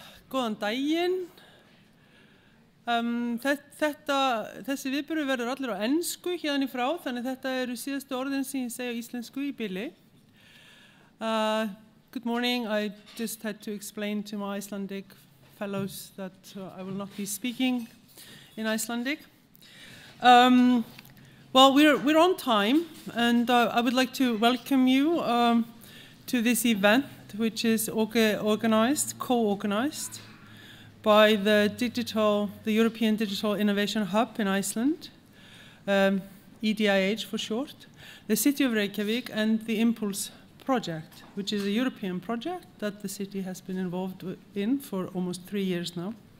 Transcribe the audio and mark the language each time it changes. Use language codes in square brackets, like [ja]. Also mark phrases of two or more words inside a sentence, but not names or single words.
[is] Góðan daginn. Þessi viðburður verður allir á ensku hérna í frá, þannig þetta eru síðustu orðin sem ég segi á íslensku í bili. [en] Good morning. I just had to explain to my Icelandic fellows that I will not be speaking in Icelandic. Well, we're on time, and I would like to welcome you to this event, which is co-organized by the European Digital Innovation Hub in Iceland, EDIH for short, the City of Reykjavik, and the Impulse project, which is a European project that the city has been involved in for almost 3 years now.